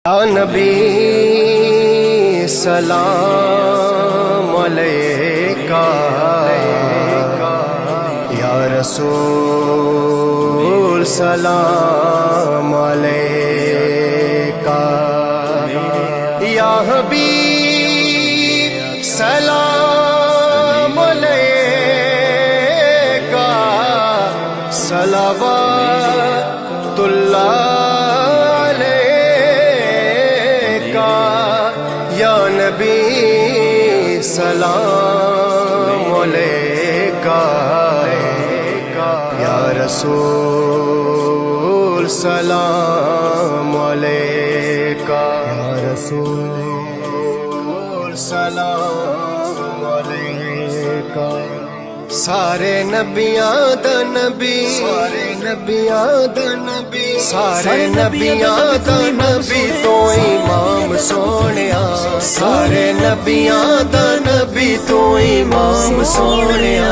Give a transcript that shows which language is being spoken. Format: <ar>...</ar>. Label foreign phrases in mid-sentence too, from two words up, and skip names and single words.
<ar>يا نبي سلام عليك، يا رسول سلام عليك، يا حبيب سلام عليك, सलावतुल्लाह يا نبي سلام عليك، يا رسول سلام عليك، يا رسول سلام عليك.</ar> <pa>ਸਾਰੇ ਨਬੀਆਂ ਦਾ ਨਬੀ, ਸਾਰੇ ਨਬੀਆਂ ਦਾ ਨਬੀ, ਸਾਰੇ ਨਬੀਆਂ ਦਾ ਨਬੀ ਤੋ ਇਮਾਮ ਸੋਨੀਆ, ਸਾਰੇ ਨਬੀਆਂ ਦਾ ਨਬੀ ਤੋ ਇਮਾਮ ਸੋਨੀਆ।</pa>